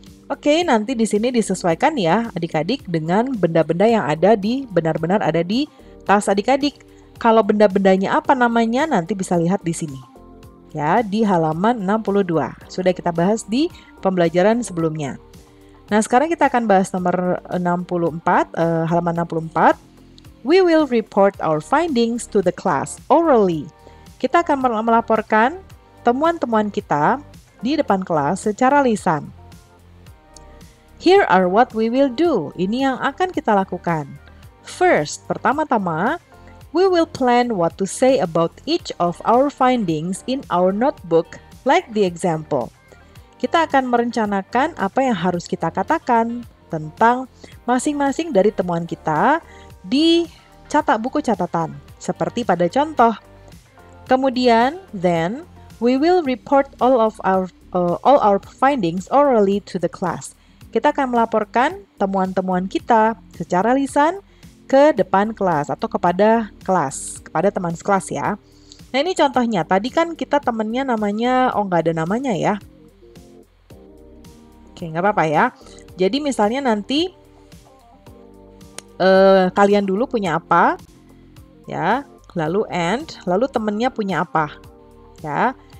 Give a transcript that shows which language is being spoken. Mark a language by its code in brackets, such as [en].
[id] Oke, nanti di sini disesuaikan ya adik-adik dengan benda-benda yang ada benar-benar ada di tas adik-adik. Kalau benda-bendanya apa namanya nanti bisa lihat di sini. Ya, di halaman 62. Sudah kita bahas di pembelajaran sebelumnya. Nah, sekarang kita akan bahas nomor 64, halaman 64. [en] We will report our findings to the class orally. [id] Kita akan melaporkan temuan-temuan kita di depan kelas secara lisan. [en] Here are what we will do. [id] Ini yang akan kita lakukan. [en] First, [id] pertama-tama, [en] we will plan what to say about each of our findings in our notebook, like the example. [id] Kita akan merencanakan apa yang harus kita katakan tentang masing-masing dari temuan kita di buku catatan, seperti pada contoh. [en] Kemudian, then, we will report all our findings orally to the class. [id] Kita akan melaporkan temuan-temuan kita secara lisan ke depan kelas atau kepada teman sekelas ya. Nah, ini contohnya. Tadi kan kita temennya namanya, nggak ada namanya ya. Oke, nggak apa-apa ya. Jadi misalnya nanti kalian dulu punya apa, ya, lalu lalu temennya punya apa, ya.